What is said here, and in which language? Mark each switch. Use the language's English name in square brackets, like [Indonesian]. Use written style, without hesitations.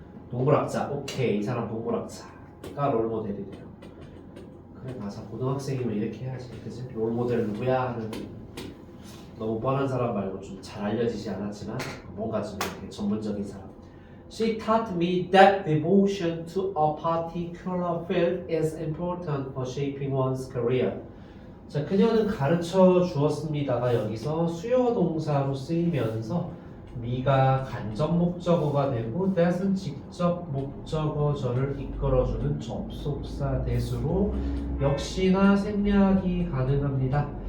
[Korean] 동물학자, 오케이. 이 사람 동물학자가 롤모델이 돼요. 그래, 맞아. 고등학생이면 이렇게 해야지. 그치? 롤모델 누구야? 하는 너무 뻔한 사람 말고 좀 잘 알려지지 않았지만 뭔가 좀 이렇게 전문적인 사람. [English] She taught me that devotion to a particular field is important for shaping one's career. [Korean] 자, 그녀는 가르쳐 주었습니다가 여기서 수요 동사로 쓰이면서 미가 간접 목적어가 되고 that은 직접 목적어절을 이끌어주는 접속사 대수로 역시나 생략이 가능합니다.